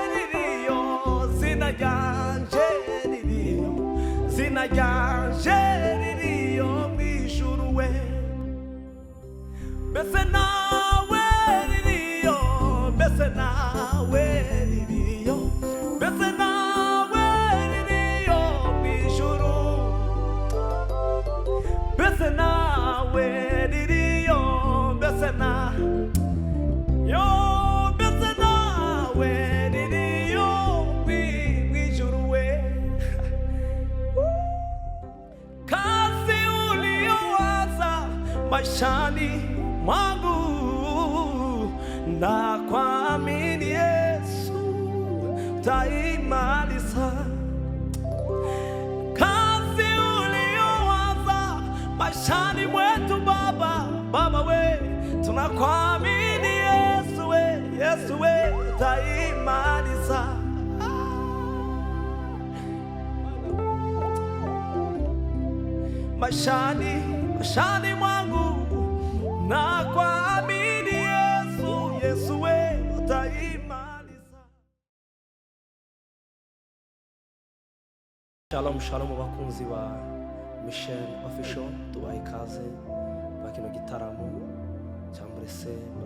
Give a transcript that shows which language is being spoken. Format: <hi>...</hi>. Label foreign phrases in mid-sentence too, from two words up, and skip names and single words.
<rw>ririyo mw'ijuru we mbese nawe ririyo mbese nawe ririyo mw'ijuru mbese nawe ririyo mbese nawe ririyo mw'ijuru we</rw> <sw>kazi uliowaza maishani mwangu na kuamini Yesu taimaliza kazi uliowaza maishani mwetu baba we tunakuamini Yesu we taimaliza maishani mwangu na kuamini Yesu we utaimaliza.</sw> <rw>Shalom bakunzi ba Michel official tubaye ikaze bakino gitaramo cyangwa se muri</rw>